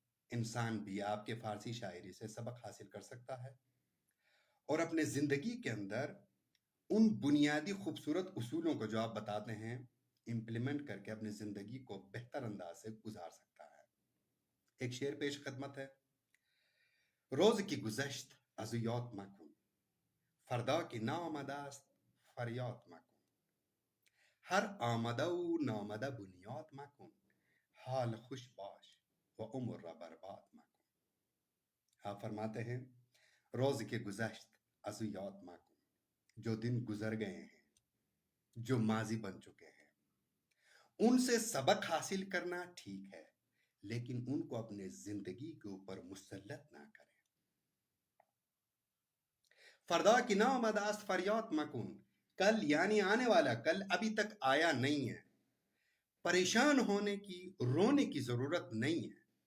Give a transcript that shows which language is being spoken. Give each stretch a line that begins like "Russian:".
Urdu: انسان بھی آپ کے فارسی شاعری سے سبق حاصل کر سکتا ہے اور اپنے زندگی کے اندر ان بنیادی خوبصورت اصولوں کو جو آپ بتاتے ہیں امپلیمنٹ کر کے اپنی زندگی کو بہتر انداز سے گزار سکتا ہے۔ ایک شعر پیش خدمت ہے۔
Persian: روز کی گذشت از او یاد مکن، فردا کی نامده است فریاد مکن. هر آمده و نامده بنیاد مکن، حال خوش باش و عمر را برباد مکن.
Urdu: آپ فرماتے ہیں
Persian: روز کے گذشت از او یاد مکن،
Urdu: جو دن گزر گئے ہیں، جو ماضی بن چکے ہیں، ان سے سبق حاصل کرنا ٹھیک ہے، لیکن ان کو اپنے زندگی کے اوپر مسلط نہ کریں۔
Persian: فردا کی نامده است فریاد مکن،
Urdu: کل یعنی آنے والا کل ابھی تک آیا نہیں ہے، پریشان ہونے کی رونے کی ضرورت نہیں ہے،